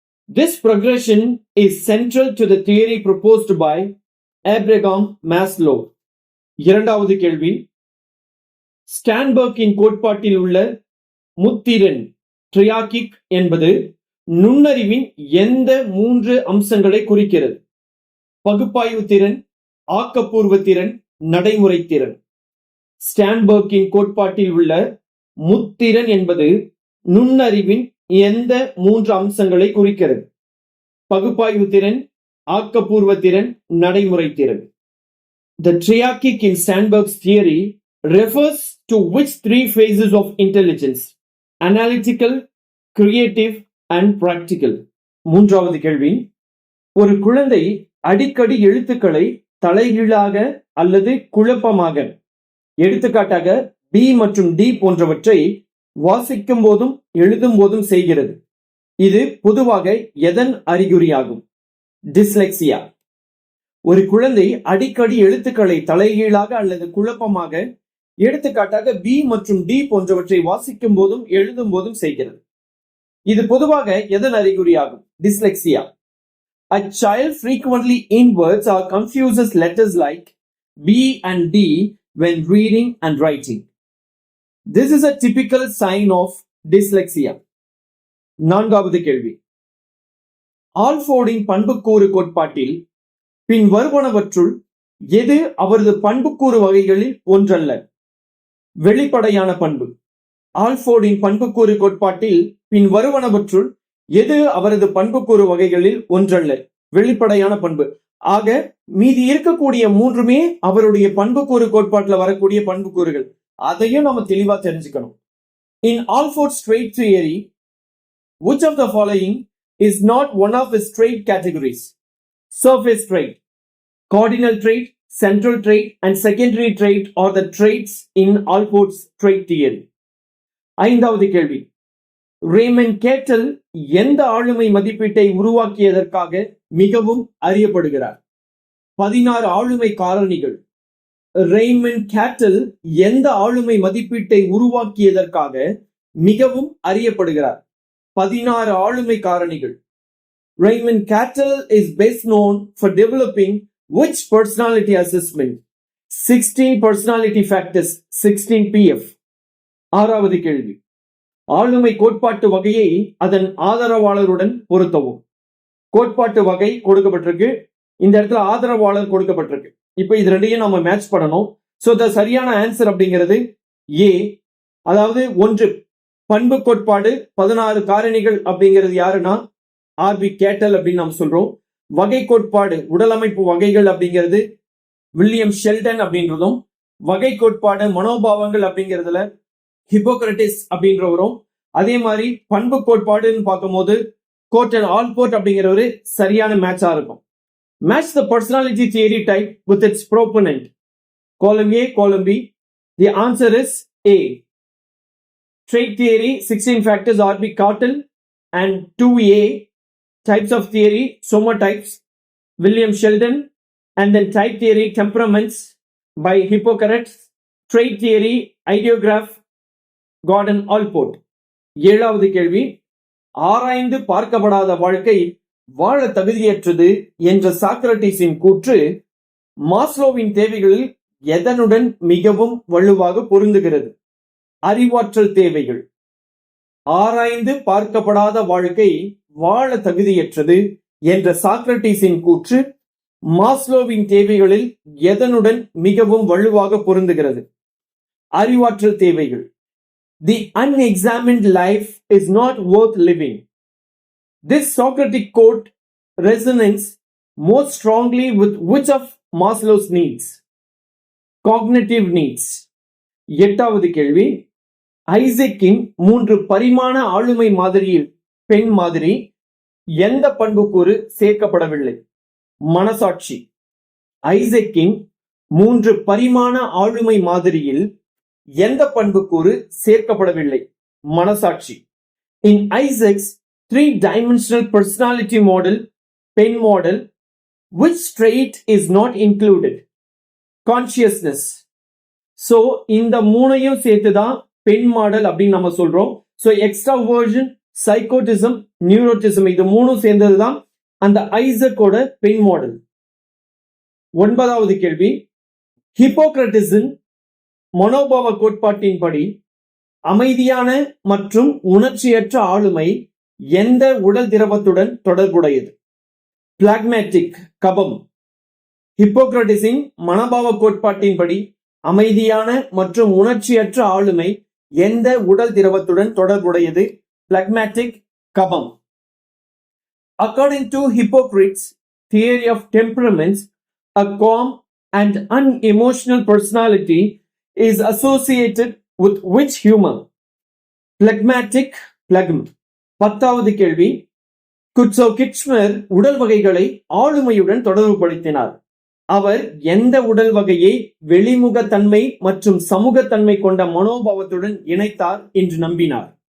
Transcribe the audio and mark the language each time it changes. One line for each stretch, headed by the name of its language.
English: This progression is central to the theory proposed by Abraham Maslow.
Tamil: இரண்டாவது கேள்வி, ஸ்டான்பர்க்கின் கோட்பாட்டில் உள்ள முத்திறன் ட்ரியாக்கிக் என்பது நுண்ணறிவின் எந்த 3 அம்சங்களை குறிக்கிறது? பகுப்பாய்வு திறன், ஆக்கப்பூர்வ திறன், நடைமுறை திறன். ஸ்டான்பர்க்கின் கோட்பாட்டில் உள்ள முத்திறன் என்பது நுண்ணறிவின் எந்த 3 அம்சங்களை குறிக்கிறது? பகுப்பாய்வு திறன், ஆக்கப்பூர்வ திறன், நடைமுறை திறன்.
English: The triarchic in Sternberg's theory refers to which 3 phases of intelligence? Analytical, creative, and practical.
Tamil: மூன்றாவது கேள்வி, ஒரு குழந்தை அடிக்கடி எழுத்துக்களை தலைகீழாக அல்லது குழப்பமாக, எடுத்துக்காட்டாக பி மற்றும் டி போன்றவற்றை வாசிக்கும் போதும் எழுதும் போதும் செய்கிறது. இது பொதுவாக எதன் அறிகுறியாகும்? டிஸ்லெக்சியா. ஒரு குழந்தை அடிக்கடி எழுத்துக்களை தலைகீழாக அல்லது குழப்பமாக, எடுத்துக்காட்டாக பி மற்றும் டி போன்றவற்றை வாசிக்கும் போதும் எழுதும் போதும் செய்கிறது. இது பொதுவாக எதன் அறிகுறியாகும்? Dyslexia.
English: A child frequently inverts or confuses letters like B and D when reading and writing. This is a typical sign of dyslexia.
Tamil: நான்காவது கேள்வி, ஆல்ஃபோர்டின் பண்புக்கூறு கோட்பாட்டில் பின் வருவனவற்றுள் எது அவரது பண்புக்கூறு வகைகளில் ஒன்றல்ல? வெளிப்படையான பண்பு. ஆல்ஃபோர்டின் பண்புக்கூறு கோட்பாட்டில் பின் வருவனவற்றுள் எது அவரது பண்புக்கூறு வகைகளில் ஒன்றல்ல? வெளிப்படையான பண்பு. ஆக மீதி இருக்கக்கூடிய 3மே அவருடைய பண்புக்கூறு கோட்பாட்டில் வரக்கூடிய பண்புக்கூறுகள். அதையும் நம்ம தெளிவா தெரிஞ்சுக்கணும்.
English: In Alford's trait theory, which of the following is not one of his trait categories? Surface trait, cardinal trait, central trait, and secondary trait are the traits in Alford's trait theory.
Tamil: ஐந்தாவது கேள்வி, Raymond கேட்டல் எந்த ஆளுமை மதிப்பீட்டை உருவாக்கியதற்காக மிகவும் அறியப்படுகிறார்? 16 ஆளுமை காரணிகள். ரேமண்ட் கேட்டல் எந்த ஆளுமை மதிப்பீட்டை உருவாக்கியதற்காக மிகவும் அறியப்படுகிறார்? 16 ஆளுமை காரணிகள்.
English: Raymond Cattell is best known for developing which personality assessment? 16 personality factors, 16 PF.
Tamil: ஆறாவது கேள்வி, ஆளுமை கோட்பாட்டு வகையை அதன் ஆதரவாளருடன் பொருத்தவும். கோட்பாட்டு வகை கொடுக்கப்பட்டிருக்கு, இந்த இடத்துல ஆதரவாளர் கொடுக்கப்பட்டிருக்கு. இப்ப இது ரெண்டையும் நம்ம மேட்ச் பண்ணணும்.
English: so the
Tamil: சரியான ஆன்சர் அப்படிங்கிறது ஏ. அதாவது 1 பண்பு கோட்பாடு 16 காரணிகள் அப்படிங்கிறது யாருன்னா ஆர்பி கேட்டல் அப்படின்னு நாம் சொல்றோம். வகை கோட்பாடு உடலமைப்பு வகைகள் அப்படிங்கிறது வில்லியம் ஷெல்டன் அப்படின்றதும், வகை கோட்பாடு மனோபாவங்கள் அப்படிங்கிறதுல ஹிப்போக்ரட்டிஸ் அப்படின்றவரும், அதே மாதிரி பண்பு கோட்பாடுன்னு பார்க்கும்போது கோர்டன் ஆல்போர்ட் அப்படிங்கிறவரு சரியான மேட்சா இருக்கும்.
English: Match the personality theory type with its proponent. Column A, column B. The answer is A. Trait theory, 16 factors, R.B. Cartel, and 2A types of theory, somotypes, William Sheldon, and then type theory, temperaments by Hippocrates, trait theory, ideograph, Gordon Allport.
Tamil: 7வது கேள்வி, ஆராய்ந்து பார்க்கப்படாத வாழ்க்கை வாழ தகுதியற்றது என்ற சாக்ரட்டிஸின் கூற்று மாஸ்லோவின் தேவைகளில் எதனுடன் மிகவும் வலுவாக பொருந்துகிறது? அறிவாற்றல் தேவைகள். ஆராய்ந்து பார்க்கப்படாத வாழ்க்கை வாழ தகுதியற்றது என்ற சாக்ரட்டிஸின் கூற்று மாஸ்லோவின் தேவைகளில் எதனுடன் மிகவும் வலுவாக பொருந்துகிறது? அறிவாற்றல் தேவைகள்.
English: The unexamined life is not worth living. This Socratic quote resonates most strongly with which of Maslow's needs? Cognitive needs.
Tamil: 8வது கேள்வி, ஐசக்கின் 3 பரிமாண ஆளுமை மாதிரியில் பெண் மாதிரி எந்த பண்புக்கூறு சேர்க்கப்படவில்லை? மனசாட்சி. ஐசக்கின் 3 பரிமாண ஆளுமை மாதிரியில் எந்த பண்புக்கூறு சேர்க்கப்படவில்லை? மனசாட்சி.
English: In Isaac's 3-dimensional personality model, பெண் model, which trait is not included? Consciousness.
Tamil: So இந்த மூணையும் சேர்த்துதான் பெண் மாடல் அப்படின்னு நம்ம சொல்றோம்.
English: So extraversion, psychotism, neuroticism
Tamil: இது மூணும் சேர்ந்ததுதான் அந்த ஐசக்கோட பெண் மாடல். 9வது கேள்வி, ஹிப்போக்ரட்டிஸின் மனோபாவ கோட்பாட்டின்படி அமைதியான மற்றும் உணர்ச்சியற்ற ஆளுமை எந்த உடல் திரவத்துடன் தொடர்புடையது? பிளாக்மேட்டிக், கபம். ஹிப்போக்ரட்டிஸின் மனோபாவ கோட்பாட்டின்படி அமைதியான மற்றும் உணர்ச்சியற்ற ஆளுமை எந்த உடல் திரவத்துடன் தொடர்புடையது? பிளாக்மேட்டிக், கபம்.
English: According to Hippocrates' theory of temperaments, a calm and unemotional personality is associated with which humor? Phlegmatic, phlegm.
Tamil: 10வது கேள்வி, குட்சோ கிட்ச்மர் உடல் வகைகளை ஆளுமையுடன் தொடர்புபடுத்தினார். அவர் எந்த உடல் வகையை வெளிமுகத்தன்மை மற்றும் சமூகத்தன்மை கொண்ட மனோபாவத்துடன் இணைத்தார் என்று நம்பினார்?